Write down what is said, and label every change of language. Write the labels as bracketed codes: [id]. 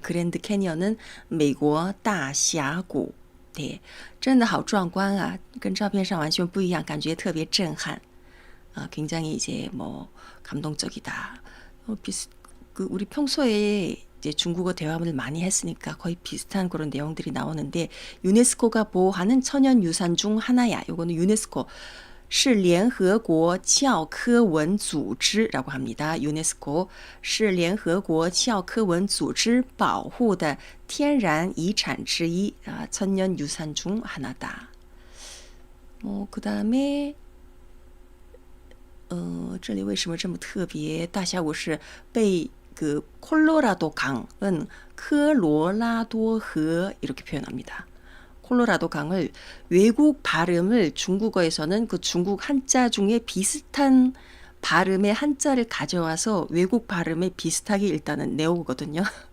[ko] 그랜드 캐니언은 [zh] 美国大峡谷. [ko] 네. [zh] 真的好壮观啊跟照片上完全不一样感觉特别震撼 [ko] 굉장히 이제 뭐 감동적이다. 우리 평소에 이제 중국어 대화문을 많이 했으니까 거의 비슷한 그런 내용들이 나오는데 유네스코가 보호하는 천연유산 중 하나야. 요거는 유네스코 [zh] 是联合国教科文组织 [ko] 라고 합니다. [zh] 유네스코 是联合国教科文组织保护的天然遗产之一. [ko] 천연유산 중 하나다. 그 다음에 [zh] 这里为什么这么特别？大峡谷是被 [ko] 그 콜로라도 강은 [zh] 科罗拉多河 [ko] 이렇게 표현합니다. 콜로라도 강을 외국 발음을 중국어에서는 그 중국 한자 중에 비슷한 발음의 한자를 가져와서 외국 발음에 비슷하게 일단은 내오거든요.